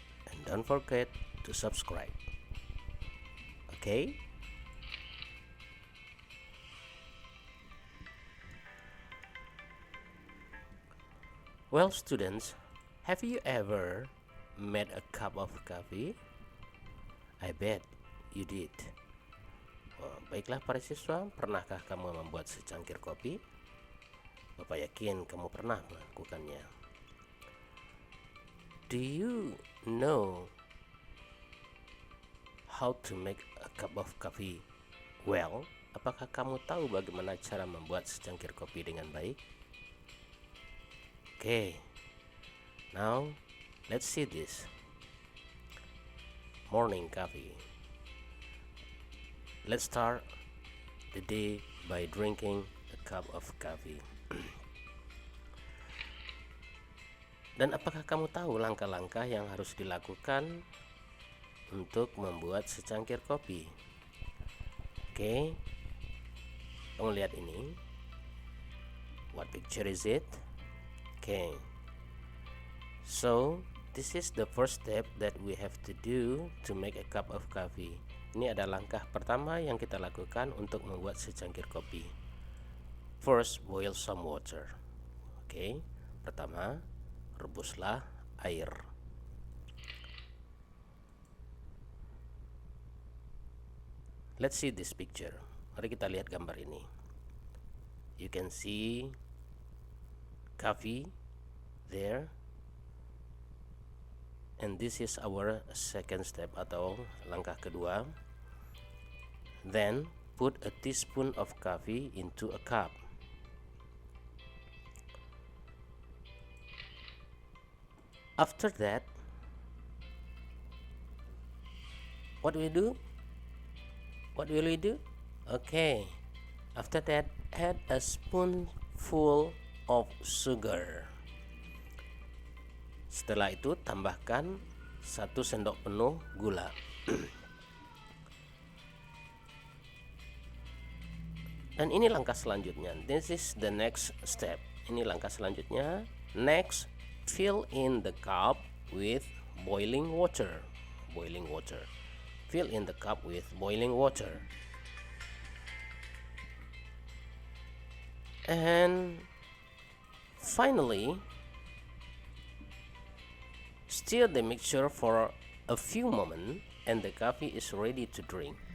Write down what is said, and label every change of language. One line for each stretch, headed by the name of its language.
English: And don't forget to subscribe. Okay? Well, students, have you ever made a cup of coffee? I bet you did.
Indonesian: Baiklah para siswa, pernahkah kamu membuat secangkir kopi? Bapak yakin kamu pernah melakukannya.
English: Do you know how to make a cup of coffee well?
Indonesian: Apakah kamu tahu bagaimana cara membuat secangkir kopi dengan baik?
English: Okay, now let's see this. Morning coffee. Let's start the day by drinking a cup of coffee.
Indonesian: Dan apakah kamu tahu langkah-langkah yang harus dilakukan untuk membuat secangkir kopi? Oke, kamu lihat ini.
English: What picture is it? Okay, so this is the first step that we have to do to make a cup of coffee.
Indonesian: Ini adalah langkah pertama yang kita lakukan untuk membuat secangkir kopi.
English: First, boil some water. Okay,
Indonesian: pertama, rebuslah air.
English: Let's see this picture.
Indonesian: Mari kita lihat gambar ini.
English: You can see coffee there. And this is our second step
Indonesian: atau langkah kedua.
English: Then put a teaspoon of coffee into a cup. After that, what will we do? What will we do? Okay. After that, add a spoonful of sugar.
Indonesian: Setelah itu, tambahkan 1 sendok penuh gula. Dan ini langkah selanjutnya.
English: This is the next step.
Indonesian: Ini langkah selanjutnya.
English: Next, fill in the cup with boiling water. Boiling water. Fill in the cup with boiling water. And finally, stir the mixture for a few moments and the coffee is ready to drink.